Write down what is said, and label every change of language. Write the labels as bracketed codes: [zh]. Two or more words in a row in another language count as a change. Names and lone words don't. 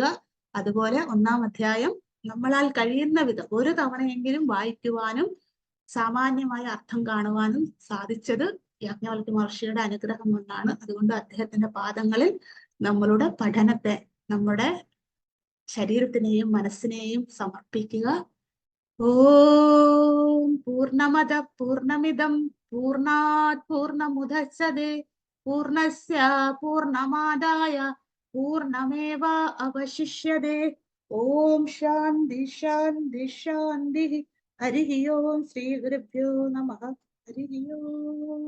[ml] അതുപോലെ 1-ാം അധ്യായം നമ്മളാൽ കഴിയുന്ന വിധം ഒരു തവണയെങ്കിലും വായിക്കുവാനും സാമാന്യമായ അർത്ഥം കാണുവാനും സാധിച്ചത് യാജ്ഞവൽക്യ മഹർഷിയുടെ അനുഗ്രഹം കൊണ്ടാണ്. അതുകൊണ്ട് അദ്ദേഹത്തിന്റെ പാദങ്ങളിൽ നമ്മളുടെ പഠനത്തെ, നമ്മുടെ ശരീരത്തിനെയും മനസ്സിനെയും സമർപ്പിക്കുക. [sa] ഓം പൂർണ്ണമദ പൂർണ്ണമിദം പൂർണ്ണാത് പൂർണ്ണമുദച്ഛതേ പൂർണ്ണസ്യ പൂർണ്ണമാദായ പൂർണ്ണമേവ അവശിഷ്യതേ. ഓം ശാന്തി ശാന്തി ശാന്തി. ഹരി ഓം. ശ്രീ ഗുരുഭ്യോ നമഃ. ഹരി ഓം.